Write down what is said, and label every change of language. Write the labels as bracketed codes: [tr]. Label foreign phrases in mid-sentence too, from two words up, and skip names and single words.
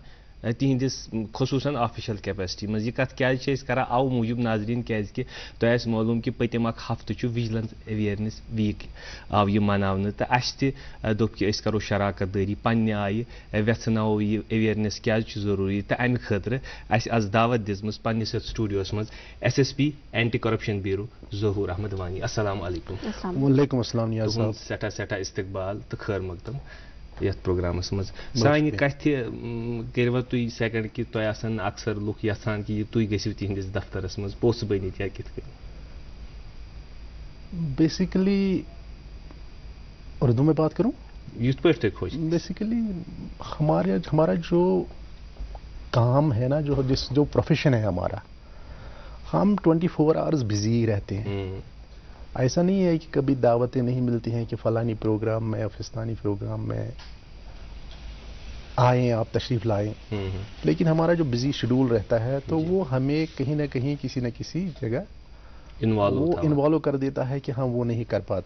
[ks] تِہنٛدِس خصوٗصن [en] official capacity [ks] منٛز یہِ کتھ کیازِ چھِ أسۍ کران اَوٕ موٗجوٗب ناظریٖن کیازکہِ تۄہہِ آسہِ معلوٗم کہِ پٔتِم اکھ ہفتہٕ چھُ [en] vigilance awareness week [ks] آو یہِ مناونہٕ تہٕ اَسہِ تہِ دوٚپ کہِ أسۍ کرو شراکت دٲری پننہِ آیہِ ویژھناوو یہِ اویرنس کیازِ چھُ ضروٗری تہٕ امہِ خٲطرٕ اَسہِ آز دعوت دِژمٕژ پننِس یتھ سٹوڈیوس منٛز SSP اینٹی کرپشن بیوٗرو ظہوٗر احمد وانی [ar] السلام علیکم وعلیکم السلام [ks] تُہُنٛد سٮ۪ٹھاہ سٮ۪ٹھاہ استقبال تہٕ خٲر مقدم یتھ پروگرامس منٛز سانہِ کتھِ کٔروا تُہۍ سیکنڈ کہِ تۄہہِ آسن اکثر لُکھ یژھان کہِ تُہۍ گٔژھِو تِہنٛدِس دفترس منٛز پوٚژھ بٔنِتھ یا کِتھ کٔنۍ [ur] بیسیکلی اردو میں بات کروں [ks] یِتھ پٲٹھۍ تۄہہِ خۄش [ur] بیسیکلی ہمارا جو کام ہے نا جو پروفیشن ہے ہمارا ہم 24 [en] hours busy [ur] رہتے ہیں ایسا نہیں ہے کہ کبھی دعوتیں نہیں ملتی ہیں کہ فلانی پروگرام میں فلانی پروگرام میں آئیں آپ تشریف لائیں لیکن ہمارا جو [en] busy schedule [ur] رہتا ہے تو وہ ہمیں کہیں نہ کہیں کسی نہ کسی جگہ وہ انوالو کر دیتا ہے کہ ہم وہ نہیں کر پاتے.